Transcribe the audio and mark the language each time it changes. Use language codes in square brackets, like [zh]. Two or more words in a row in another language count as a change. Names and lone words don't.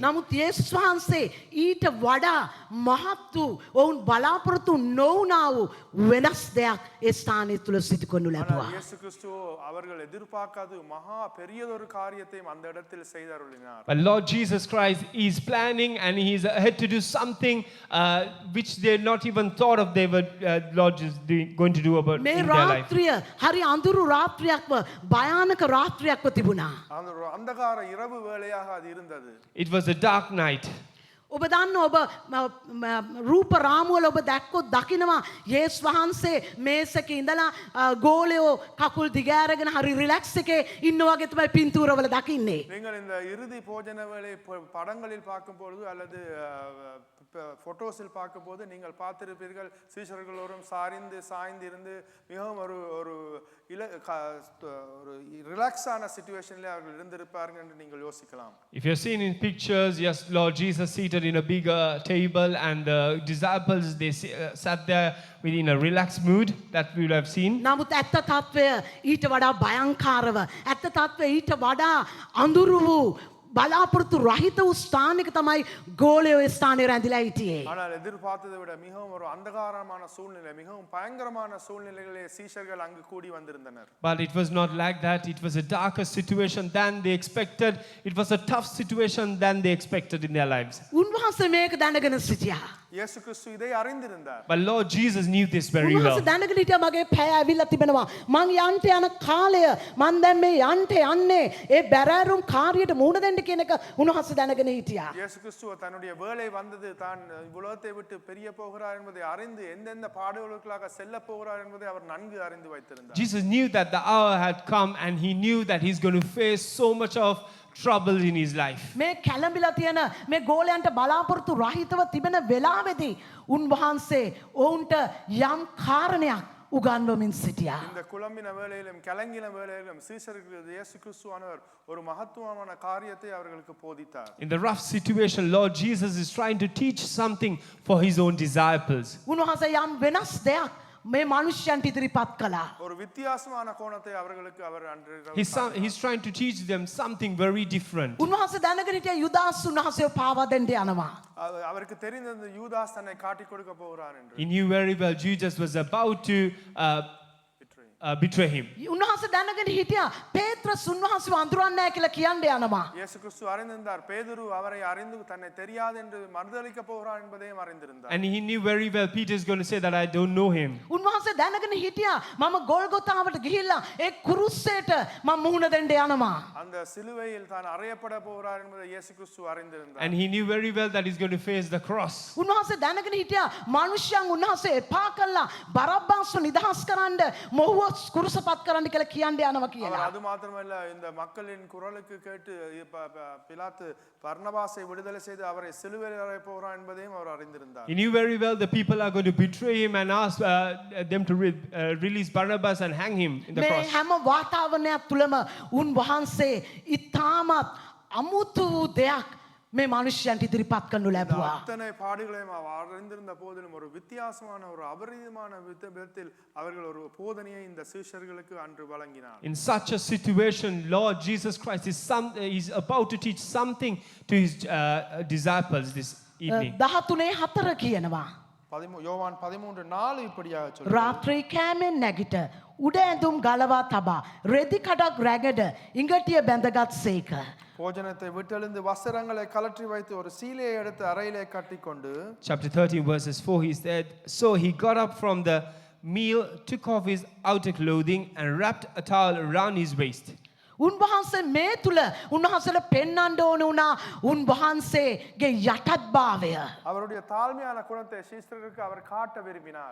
[si] නමුත් යේසුස් වහන්සේ ඊට වඩා මහත් වූ ඔවුන් බලාපොරොත්තු නොවුනා වූ වෙනස් දෙයක් ඒ ස්ථානය තුල සිදු කරනු ලැබුවා. [ta] இயேசு கிறிஸ்து அவர்கள் எதிர்பார்க்காத மகா பெரியதொரு காரியத்தையும் அந்த இடத்தில் செய்தருளினார். [en] But Lord Jesus Christ is planning and he is ahead to do something which they not even thought of they were Lord is going to do about මේ in their life. [si] රාත්‍රිය හරි අඳුරු රාත්‍රියක්ව භයානක රාත්‍රියක්ව තිබුණා. [ta] அந்த ஒரு அந்தகார இரவு வேளையாக அது இருந்தது. [en] It was a dark night. [si] ඔබ දන්න ඔබ රූප රාමුවල ඔබ දැක්කොත් දකිනවා යේසුස් වහන්සේ මේසක ඉඳලා ගෝලයෝ කකුල් දිගෑරගෙන හරි රිලැක්ස් එකේ ඉන්න වගේ තමයි පින්තූරවල දකින්නේ. [ta] நீங்கள் இந்த இறுதி போஜன வேளை படங்களில் பார்க்கும் பொழுது அல்லது போட்டோஸில் பார்க்கும்போது நீங்கள் பார்த்திருப்பீர்கள் சீஷர்களோரும் சாய்ந்து இருந்து மிகவும் ஒரு ஒரு [en] relaxed situation [ta] அவர்கள் இருந்திருப்பார்கள் என்று நீங்கள் யோசிக்கலாம். [en] If you're seen in pictures, yes, Lord Jesus seated in a bigger table and the disciples, they sat there within a relaxed mood that we would have seen. [si] නමුත් ඇත්ත තත්වය ඊට වඩා භයංකාරව ඇත්ත තත්වය ඊට වඩා අඳුරු වූ බලාපොරොත්තු රහිත වූ ස්ථානික තමයි ගෝලයෝ ස්ථානයේ රැඳිලා හිටියේ. [ta] ஆனால் எதிர்பார்த்ததை விட மிகவும் ஒரு அந்தகாரமான சூழ்நிலை மிகவும் பயங்கரமான சூழ்நிலைகளிலே சீஷர்கள் அங்கு கூடி வந்திருந்தனர். [en] But it was not like that. It was a darker situation than they expected. It was a tough situation than they expected in their lives. [si] උන්වහන්සේ මේක දැනගෙන සිටියා. [ta] இயேசு கிறிஸ்து இதை அறிந்திருந்தார். [en] But Lord Jesus knew this very well. [si] උන්වහන්සේ දැනගෙන හිටියා මගේ පැය ඇවිල්ලා තිබෙනවා. මං යන්ට යන කාලය මං දැන් මේ යන්ට යන්නේ ඒ බැරෑරුම් කාර්යයට මුහුණ දෙන්න කියන එක උන්වහන්සේ දැනගෙන හිටියා. [ta] இயேசு கிறிஸ்து தன்னுடைய வேலை வந்தது தான் உலகத்தை விட்டு பிரிய போகிறார் என்பதை அறிந்து எந்தெந்த பாடுகளுக்காக செல்ல போகிறார் என்பதை அவர் நன்கு அறிந்து வைத்திருந்தார். [en] Jesus knew that the hour had come and he knew that he's going to face so much of trouble in his life. [si] මේ කැළඹිලා තියෙන මේ ගෝලයන්ට බලාපොරොත්තු රහිතව තිබෙන වෙලාවේදී උන්වහන්සේ ඔවුන්ට යම් කාරණයක් උගන්වමින් සිටියා. [ta] இந்த குழம்பின வேளையிலும் கலங்கின வேளையிலும் சீஷர்களுக்கு இயேசு கிறிஸ்துவானவர் ஒரு மகத்துவமான காரியத்தை அவர்களுக்கு போதித்தார். [en] In the rough situation, Lord Jesus is trying to teach something for his own disciples. [si] උන්වහන්සේ යම් වෙනස් දෙයක් මේ මනුෂ්‍යයන්ට ඉදිරිපත් කළා. [ta] ஒரு வித்தியாசமான கோணத்தை அவர்களுக்கு அவர் [en] He's trying to teach them something very different. [si] උන්වහන්සේ දැනගෙන හිටියා යුදාස් උන්වහන්සේව පාවා දෙන්න යනවා. [ta] அவருக்கு தெரிந்த யூதாஸ் தன்னை காட்டிக் கொடுக்க போகிறார் என்று. [en] He knew very well Jesus was about to betray him. [si] උන්වහන්සේ දැනගෙන හිටියා පේත්‍රස් උන්වහන්සේව අඳුරන්නේ නැහැ කියලා කියන්න යනවා. [ta] இயேசு கிறிஸ்து அறிந்திருந்தார் பேதுரு அவரை அறிந்து தன்னை தெரியாது என்று மறுதலிக்க போகிறார் என்பதையும் அறிந்திருந்தார். [en] And he knew very well Peter is going to say that I don't know him. [si] උන්වහන්සේ දැනගෙන හිටියා මම ගොල්ගොතාවට ගිහිල්ලා ඒ කුරුස්සේට මම මුහුණ දෙන්න යනවා. [ta] அந்த சிலுவையில் தான் அறையப்பட போகிறார் என்பதை இயேசு கிறிஸ்து அறிந்திருந்தார். [en] And he knew very well that he's going to face the cross. [si] උන්වහන්සේ දැනගෙන හිටියා මනුෂ්‍යයන් උන්වහන්සේ එපා කළා බරබ්බාස්ව නිදහස් කරන්න මොහුව කුරුසපත් කරන්න කියලා කියන්න යනවා அவர் කියලා. [ta] அது மாத்திரமல்ல இந்த மக்களின் குரலுக்கு கேட்டு பிலாத்து பர்னபாசை விடுதலை செய்து அவரை சிலுவையில் அறைய போகிறார் என்பதையும் அவர் அறிந்திருந்தார். [en] He knew very well the people are going to betray him and ask them to release Barabbas and hang him in the මේ cross. [si] හැම වාතාවරණයක් තුළම උන්වහන්සේ ඉතාමත් අමුතු වූ දෙයක් මේ මනුෂ්‍යයන්ට ඉදිරිපත් කරනු ලැබුවා. [ta] அத்தனை பாடுகளையும் அவர் அறிந்திருந்த போதிலும் ஒரு வித்தியாசமான ஒரு அபரிதமான விதத்தில் அவர்கள் ஒரு போதனையை இந்த சீஷர்களுக்கு அன்று வழங்கினார். [en] In such a situation, Lord Jesus Christ is about to teach something to his disciples this evening. [si] 13:4 කියනවා. [ta] யோவான் 13:4 இப்படியாக சொல்றார். [si] රාත්‍රී කෑමෙන් නැගිට උඩ ඇඳුම් ගලවා තබා රෙදි කඩක් රැගඩ ඉඟටිය බැඳගත් සේක. [ta] போஜனத்தை விட்டெழுந்து வஸ்திரங்களை கலற்றி வைத்து ஒரு சீலையை எடுத்து அறையிலே கட்டிக்கொண்டு [en] Chapter 13 verses 4 he said, so he got up from the meal, took off his outer clothing and wrapped a towel around his waist. [si] උන්වහන්සේ මේ තුල උන්වහන්සේට පෙන්වන්න ඕන වුණා උන්වහන්සේගේ යටත්භාවය. [ta] அவருடைய தாழ்மையான குணத்தை சீஷர்களுக்கு அவர் காட்ட விரும்பினார்.